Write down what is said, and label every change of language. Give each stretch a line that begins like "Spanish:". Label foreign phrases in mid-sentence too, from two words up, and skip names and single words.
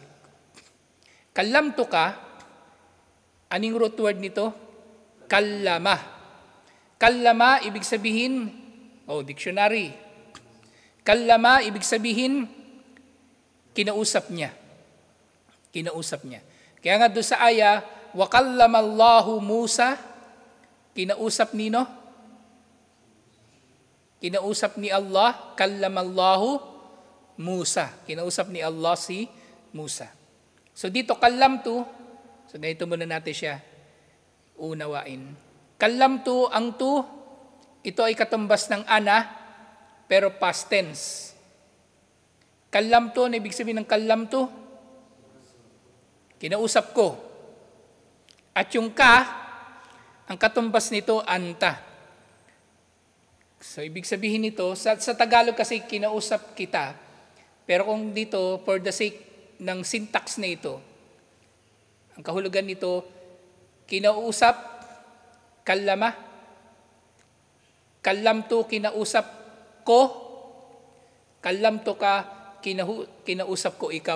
Filipino: Kallamtuka, anong root word nito? Kallama. Kallama, ibig sabihin, dictionary. Kallama, ibig sabihin, kinausap niya. Kinausap niya. Kaya nga doon sa aya,
Arabic: وكلم الله موسى,
Filipino: kinausap nino? Kinausap ni Allah,
Arabic: كلم الله موسى.
Filipino: Kinausap ni Allah si Musa. So dito, kallamtu, so ganito muna natin siya unawain. Kallamtu, ang tu, ito ay katumbas ng ana, pero past tense. Kallamtu, ano ibig sabihin ng kallamtu? Kinausap ko. At yung ka, ang katumbas nito, anta. So, ibig sabihin nito, sa Tagalog kasi kinausap kita, pero kung dito,
English: for the sake
Filipino: ng syntax na ito, ang kahulugan nito, kinausap, kallama, kallamtu, kinausap ko, kallamtu ka, kinausap ko ikaw.